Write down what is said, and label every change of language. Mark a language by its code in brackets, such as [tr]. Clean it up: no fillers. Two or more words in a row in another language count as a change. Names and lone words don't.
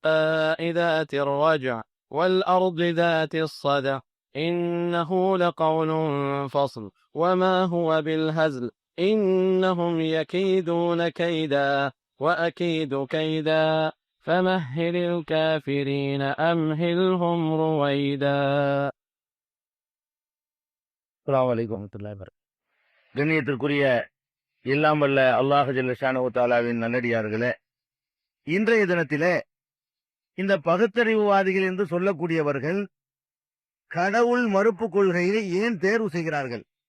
[ar] ذات الرجع والأرض ذات الصدع إنه لقول فصل وما هو بالهزل إنهم يكيدون كيدا وأكيد كيدا فمهل الكافرين أمهلهم رويدا. السلام عليكم ورحمة الله وبركاته. [ta] கண்ணியத்திற்குரிய எல்லாம் வல்ல அல்லாஹ் [ar] جل شأنه تعالى [ta] நல்லடியார்களே, இன்றைய தினத்திலே இந்த பகுத்தறிவுவாதிகள் என்று சொல்லக்கூடியவர்கள் கடவுள் மறுப்பு கொள்கையை ஏன் தேர்வு செய்கிறார்கள்?